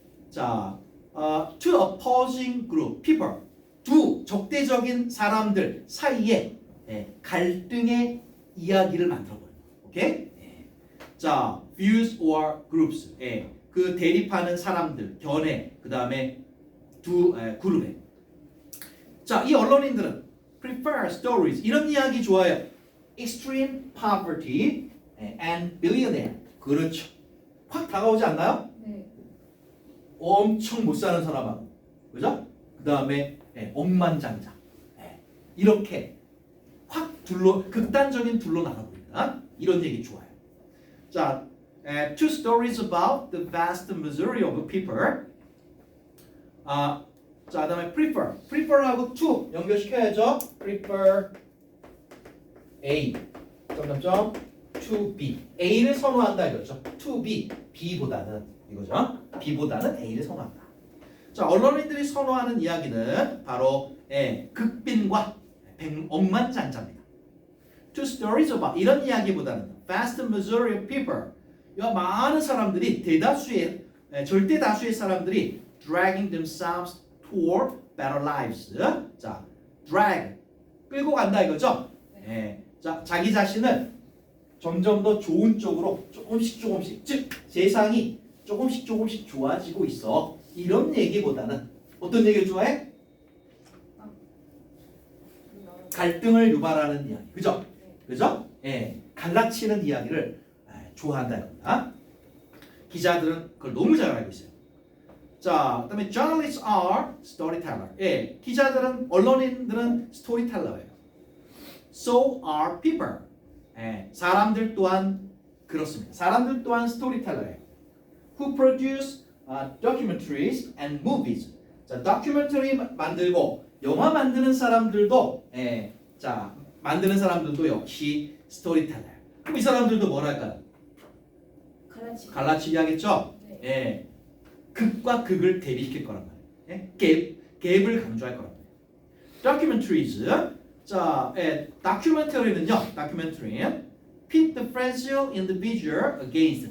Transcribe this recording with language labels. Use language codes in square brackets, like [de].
[en] 자, two opposing group, people. [ko] 두 적대적인 사람들 사이에 갈등의 이야기를 만들어버려요. [en] 오케이? 자, views or groups. [ko] 그 대립하는 사람들, 견해, 그 다음에 두 그룹에. 자, 이 언론인들은 [en] prefer stories. [ko] 이런 이야기 좋아해요. [en] extreme poverty and billionaire. [ko] 그렇죠. 확 다가오지 않나요? 네. 엄청 못 사는 사람하고, 그죠? 그 다음에 억만장자. 이렇게 확 극단적인 둘로 나눠버린다. 이런 얘기 좋아요. [en] 자, two stories about the vast majority of people. [ko] 자, 그다음에 prefer하고 to 연결시켜야죠. [en] prefer A. [ko] 점점점 [en] to B. [ko] A를 선호한다 이거죠. to B. B보다는 이거죠. B보다는 A를 선호한다. 자, 언론인들이 선호하는 이야기는 바로 극빈과 억만장자입니다. [en] Two stories about [ko] 이런 이야기보다는 [en] vast majority of people. [ko] 이 많은 사람들이 절대 다수의 사람들이 [en] dragging themselves toward better lives. [ko] 자, drag 끌고 간다 이거죠. 자, 자기 자신을 점점 더 좋은 쪽으로 조금씩 즉 세상이 조금씩 좋아지고 있어. 이런 얘기보다는 어떤 얘기를 좋아해? 갈등을 유발하는 이야기. 그죠? 그죠? 갈라치는 이야기를 좋아한다 이겁니다. 기자들은 그걸 너무 잘 알고 있어요. [en] 자, 그다음에 journalists are storyteller. [ko] 기자들은 언론인들은 스토리텔러예요. [en] So are people. [ko] 사람들 또한 그렇습니다. 사람들 또한 스토리텔러예요. [en] Who produce documentaries and movies. [ko] 자, 다큐멘터리 만들고 영화 만드는 사람들도 만드는 사람들도 역시 스토리텔러예요. 그럼 이 사람들도 뭐랄까요? 갈라치기 하겠죠? 네. 극과 극을 대비시킬 거란 말이에요. 갭을 강조할 거란 말이에요. documentaries. 자, 다큐멘터리는요. [en] 다큐멘터리는 pit the fragile individual against.